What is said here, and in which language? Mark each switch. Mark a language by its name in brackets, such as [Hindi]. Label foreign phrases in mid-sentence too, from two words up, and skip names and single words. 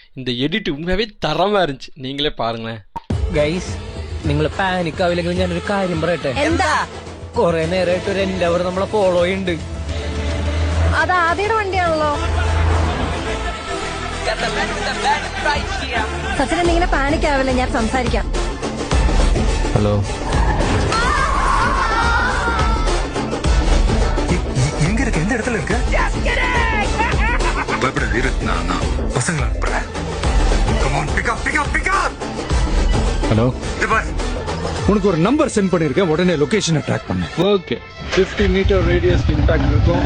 [Tamil] இந்த எடிட் உண்மையாகவே தரமாக இருந்துச்சு. நீங்களே பாருங்களேன். [Malayalam] ഗൈസ് നിങ്ങൾ പാനിക് ആവില്ലെങ്കിൽ ഞാനൊരു കാര്യം പറയട്ടെ. എന്താ? കൊറേ നേരമായിട്ട് ഒരു എൻഡവർ നമ്മളെ ഫോളോ ചെയ്യുന്നുണ്ട്. അത് ആദ്യയുടെ വണ്ടിയാണല്ലോ. സച്ചിൻ ഇങ്ങനെ പാനിക് ആവില്ല, ഞാൻ സംസാരിക്കാം. ഹലോ, [Tamil] எங்க இருக்கு? எந்த இடத்துல இருக்கு? பயப்பட இரு, நான் பசங்களை அனுப்புறேன். [English] Come on, pick up, pick up, pick up. [Tamil] ஹலோ, இது பாரு. உனக்கு ஒரு நம்பர் சென்ட் பண்ணிருக்கேன், உடனே [English] location track [Tamil] பண்ணு. [English] OK, 50 meter radius impact இருக்கும்.